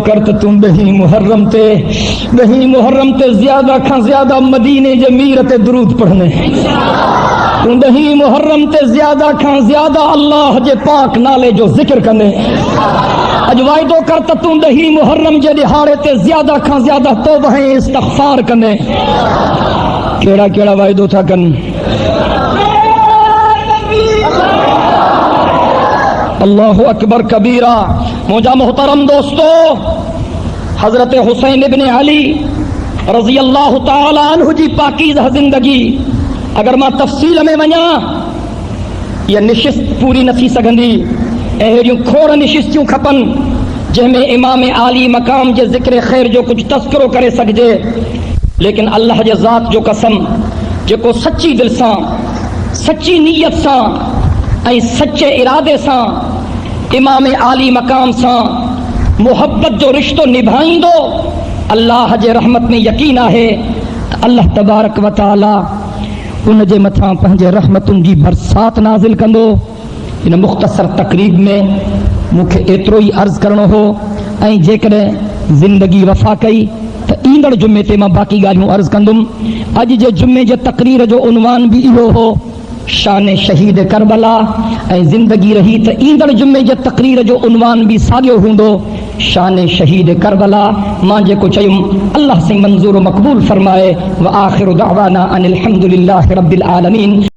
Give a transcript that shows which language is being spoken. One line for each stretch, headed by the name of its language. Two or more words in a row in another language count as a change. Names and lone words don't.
Sindhi: कर त तूं ॾहीं मुहर्रम ते ज़्यादा खां ज़्यादा मदीने जे मीर ते दुरूद पढ़ने तूं ॾहीं मुहर्रम ते ज़्यादा खां ज़्यादा अल्लाह जे पाक नाले जो ज़िक्र कंदे अज वायदो कर त तूं ॾहीं मुहर्रम जे ॾिहाड़े ते ज़्यादा खां ज़्यादा तौबह ऐं इस्तग़फ़ार कंदे कहिड़ा कहिड़ा वायदो था कनि
Arabic: الله أكبر كبيرا
Sindhi: मुंहिंजा मोहतरम दोस्तो हज़रत हुसैन इब्न अली
Arabic: رضي الله تعالى عنه
Sindhi: जी पाकीज़ा ज़िंदगी अगर मां तफ़सील में वञा इहा निशिस्त पूरी न थी सघंदी ऐं अहिड़ियूं खोड़ निशिस्तियूं खपनि जंहिंमें इमाम आली मक़ाम जे ज़िक्र ख़ैर जो कुझु तस्करो करे सघिजे लेकिन अल्लाह जे ज़ात जो कसम जेको सच्ची दिलि सां सच्ची नीयत सां ऐं सच्चे इरादे सां इमाम आली मक़ाम सां मुहब्बत जो रिश्तो निभाईंदो अल्लाह जे रहमत में यकीन आहे त
Arabic: الله تبارك وتعالى
Sindhi: उन जे मथां पंहिंजे रहमतुनि जी बरसात नाज़िल कंदो इन मुख़्तसर तक़रीब में मूंखे एतिरो ई अर्ज़ु करणो हो ऐं जेकॾहिं ज़िंदगी वफ़ा कई त ईंदड़ जुमे ते मां बाक़ी ॻाल्हियूं अर्ज़ु कंदुमि अॼु जे जुमे जे तक़रीर जो उनवान बि इहो हो शान शहीद करबला ऐं ज़िंदगी रही त ईंदड़ जुमे जे तक़रीर जो उनवान बि साॻियो हूंदो शान शहीद करबला मां जेको चयुमि अल्लाह से मंज़ूर मक़बूल फरमाए
Arabic: وآخر دعوانا أن الحمد لله رب العالمين.